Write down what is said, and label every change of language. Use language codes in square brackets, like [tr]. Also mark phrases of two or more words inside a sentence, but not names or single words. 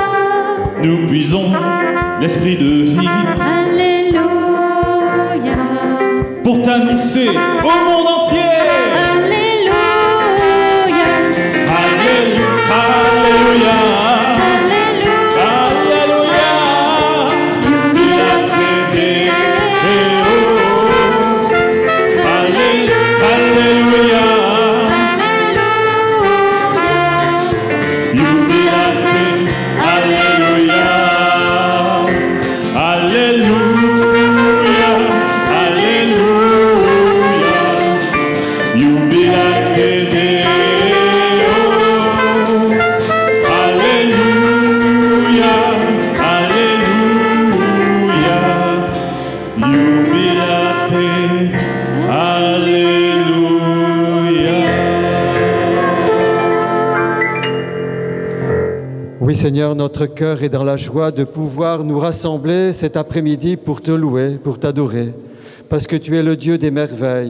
[fr] nous puisons l'esprit de vie Alléluia. pour t'annoncer au monde entier. Alléluia. Alléluia, Alléluia, Alléluia, [la] jubilate Deo. [fr] Alléluia, jubilate, Alléluia, Alléluia, Alléluia, [la] jubilate Deo. [fr] Alléluia, Alléluia, jubilate, Alléluia. Oui Seigneur, notre cœur est dans la joie de pouvoir nous rassembler cet après-midi pour te louer, pour t'adorer, parce que tu es le Dieu des merveilles.